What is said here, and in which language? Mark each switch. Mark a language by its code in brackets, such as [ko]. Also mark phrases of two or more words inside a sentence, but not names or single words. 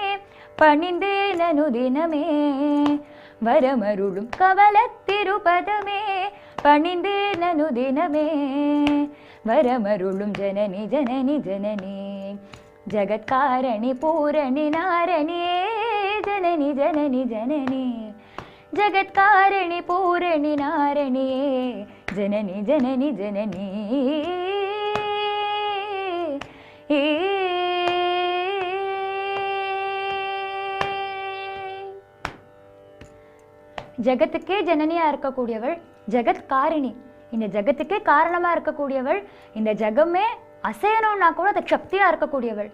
[ta] பணிந்தேன் அனுதினமே வரம் அருளும் கமலத் திருப்பதமே பணிந்தேன் அனுதினமே வரம் அருளும் ஜனனி ஜனனி ஜனனி ஜகத்காரணி பூரணி நாரணியே ஜனனி ஜனனி ஜனனி ஜகத்காரணி பூரணி நாரணியே ஜனனி ஜனனி ஜனனி ஜகத்துக்கே ஜனனியா இருக்கக்கூடியவள் ஜகத்காரிணி. இந்த ஜகத்துக்கே காரணமா இருக்கக்கூடியவள், இந்த ஜகமே அசையணும்னா கூட அது சக்தியா இருக்கக்கூடியவள்.